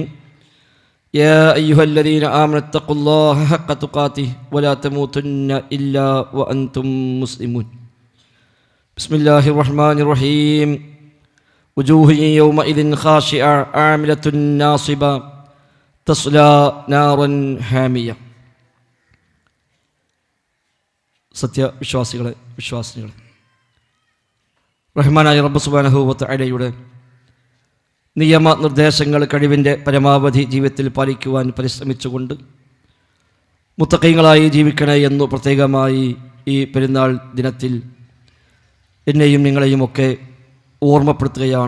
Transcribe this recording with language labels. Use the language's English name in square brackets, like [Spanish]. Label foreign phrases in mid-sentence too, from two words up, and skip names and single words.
[Arabic] يا أيها الذين آمنوا اتقوا الله حق تقاته ولا تموتن إلا وأنتم مسلمون. بسم الله الرحمن الرحيم. وجوه يومئذ خاشعة عاملة ناصبة تصلى نارا حامية. [Malayalam] സത്യവിശ്വാസികളെ വിശ്വാസികളെ, റഹ്മാനായ റബ്ബ് [Arabic] سبحانه وتعالى [Malayalam] നിയമനിർദ്ദേശങ്ങൾ കഴിവിൻ്റെ പരമാവധി ജീവിതത്തിൽ പാലിക്കുവാൻ പരിശ്രമിച്ചുകൊണ്ട് മുത്തഖീങ്ങളായി ജീവിക്കണേ എന്നു പ്രത്യേകമായി ഈ പെരുന്നാൾ ദിനത്തിൽ എന്നെയും നിങ്ങളെയുമൊക്കെ ഓർമ്മപ്പെടുത്തുകയാണ്.